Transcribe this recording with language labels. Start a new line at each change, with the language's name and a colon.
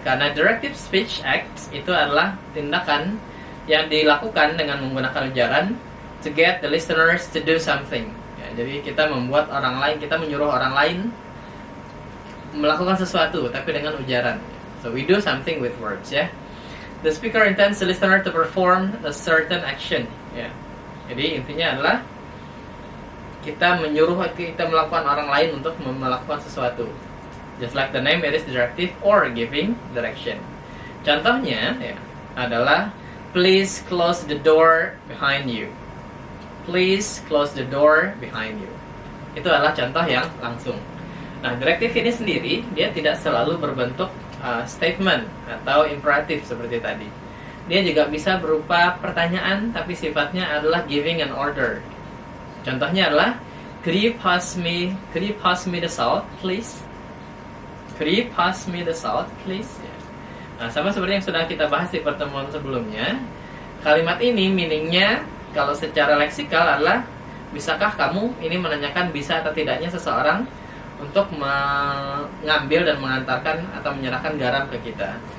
Indonesian: Karena directive speech act itu adalah tindakan yang dilakukan dengan menggunakan ujaran
English: to get the listeners to do something
Indonesian: ya, jadi kita membuat orang lain, kita menyuruh orang lain melakukan sesuatu tapi dengan ujaran.
English: So we do something with words ya. The speaker intends the listener to perform a certain action ya.
Indonesian: Jadi intinya adalah kita menyuruh, kita melakukan orang lain untuk melakukan sesuatu.
English: Just like the name, it is directive or giving direction.
Indonesian: Contohnya ya, adalah
English: please close the door behind you. Please close the door behind you.
Indonesian: Itu adalah contoh yang langsung. Nah, directive ini sendiri dia tidak selalu berbentuk statement atau imperatif seperti tadi. Dia juga bisa berupa pertanyaan tapi sifatnya adalah
English: giving an order.
Indonesian: Contohnya adalah
English: could you pass me the salt please? Could you pass me the salt, please?
Indonesian: Nah, sama seperti yang sudah kita bahas di pertemuan sebelumnya, kalimat ini meaningnya kalau secara leksikal adalah bisakah kamu, ini menanyakan bisa atau tidaknya seseorang untuk mengambil dan mengantarkan atau menyerahkan garam ke kita.